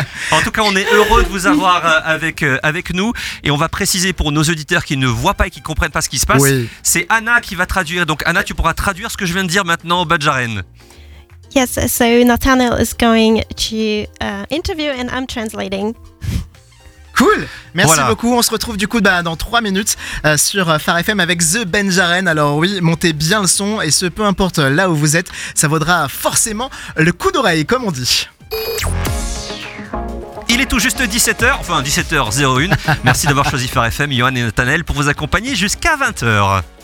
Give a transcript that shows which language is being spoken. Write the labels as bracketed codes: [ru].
[fr] En tout cas, on est heureux de vous avoir avec nous. Et on va préciser pour nos auditeurs qui ne voient pas et qui ne comprennent pas ce qui se passe, oui. C'est Anna qui va traduire. Donc Anna, tu pourras traduire ce que je viens de dire maintenant au Badjaren. [en] Yes, so Nathaniel is going to interview and I'm translating. [fr] Cool, merci voilà. beaucoup. On se retrouve du coup dans 3 minutes sur Phare FM avec The Badjaren. Alors oui, montez bien le son et ce peu importe là où vous êtes, ça vaudra forcément le coup d'oreille comme on dit. Il est tout juste 17h, enfin 17h01. Merci d'avoir choisi Phare FM, Johan et Nathaniel pour vous accompagner jusqu'à 20h.